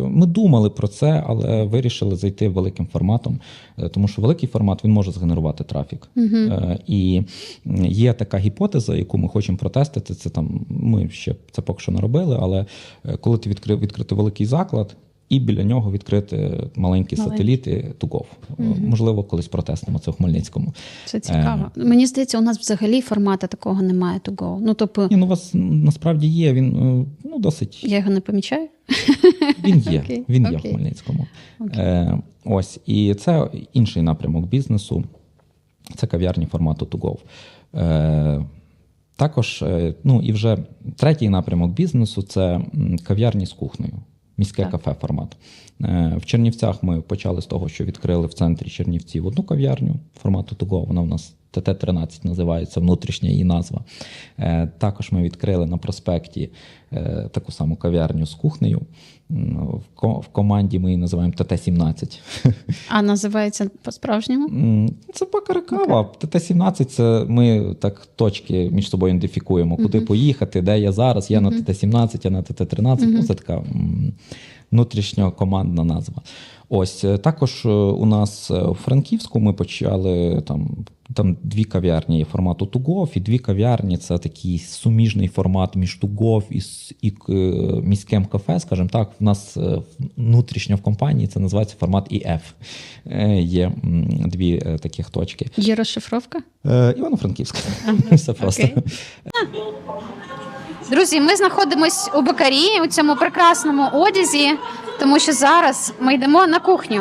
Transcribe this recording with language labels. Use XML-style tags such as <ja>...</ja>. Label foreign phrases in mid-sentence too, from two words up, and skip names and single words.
<uk>Ми думали про це, але вирішили зайти великим форматом, тому що великий формат, він може згенерувати трафік. І є така гіпотеза, яку ми хочемо протестити, це там, ми ще це поки що не робили, але коли ти відкрити великий заклад, і біля нього відкрити маленькі сателіти</uk> <en>to go.</en> <uk>Можливо, колись протестимо це в Хмельницькому. Це цікаво. Мені здається, у нас взагалі формату такого немає</uk> <en>to go.</en> <uk>Тобто... У вас насправді є, він досить... Я його не помічаю? Він є, він є в Хмельницькому. Ось, і це інший напрямок бізнесу. Це кав'ярні формату</uk> <en>to go.</en> <uk>Також, і вже третій напрямок бізнесу – це кав'ярні з кухнею. Міське кафе формат. В Чернівцях ми почали з того, що відкрили в центрі Чернівців одну кав'ярню формату</uk> <en>to go.</en> <uk>Вона у нас ТТ-13 називається, внутрішня її назва. Також ми відкрили на проспекті таку саму кав'ярню з кухнею. В команді ми її називаємо ТТ-17. А називається по-справжньому? Це бакара кава. ТТ-17 – це ми так точки між собою ідентифікуємо, куди поїхати, де я зараз. Я на ТТ-17, я на ТТ-13. Це така внутрішньокомандна назва. Ось, також у нас у Франківську ми почали там дві кав'ярні формату</uk> <en>to go,</en> <uk>і дві кав'ярні – це такий суміжний формат між</uk> <en>to go</en> <uk>і міським кафе, скажімо так. В нас внутрішньо в компанії це називається формат EF. Є дві таких точки. Є розшифровка? Івано-Франківська. Все просто. Друзі, ми знаходимось у Бакарі, у цьому прекрасному одязі, тому що зараз ми йдемо на кухню.</uk>